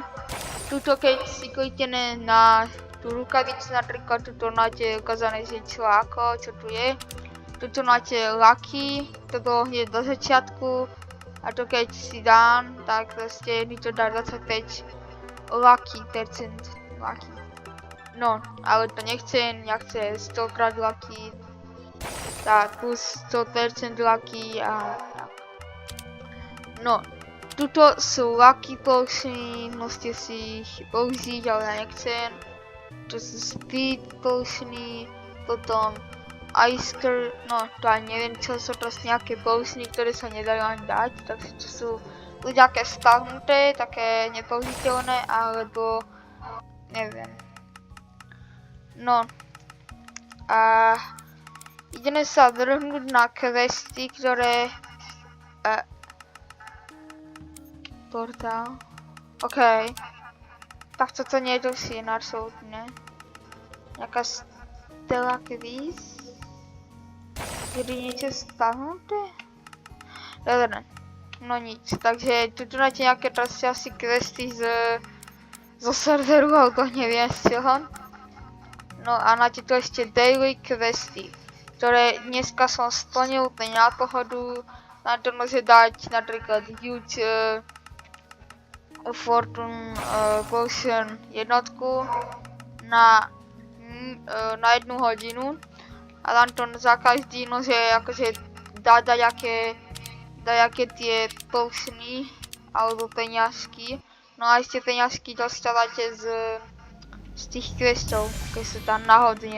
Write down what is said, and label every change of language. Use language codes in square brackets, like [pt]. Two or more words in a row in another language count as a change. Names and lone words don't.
[sk] Tuto keď si klikneme na tú rukavicu, napríklad tuto máte ukázané, že čo ako, čo tu je. Tuto máte lucky, toto hneď do začiatku. A to keď si dám, tak proste mi to dá 25 [en] lucky percent. [sk] Lucky. No, ale to nechcem, ja chcem 100 krát lucky. Tak plus 100% lucky a tak. No. [cs] tuto jsou lucky potiony, musíte si jich použít, ale já nechcem. To jsou speed potiony, potom Ice, no to ani nevím, co jsou prostě nějaké potiony, které se nedají ani dát, takže to jsou buď nějaké stáhnuté, také nepoužitelné, alebo nevím. [sk] No a ideme sa vrhnúť na questy, ktoré... Portál. OK. Tak toto nie je to sín, absolútne. Nejaká stela quiz. Je niečo stáhnuté? Dobre. No nic, takže tu máte nejaké proste asi questy zo serveru, alebo neviem z čoho. No a máte tu ešte daily questy, ktoré dneska som splnil úplne na pohodu. Na to môže dať napríklad [en] huge fortune potion [sk] jednotku na 1 hodinu. A tam to za každý môže akože dať dajaké tie potiony alebo peňažky. No a ešte peňažky dostávate z tých questov, keď sú tam náhodne.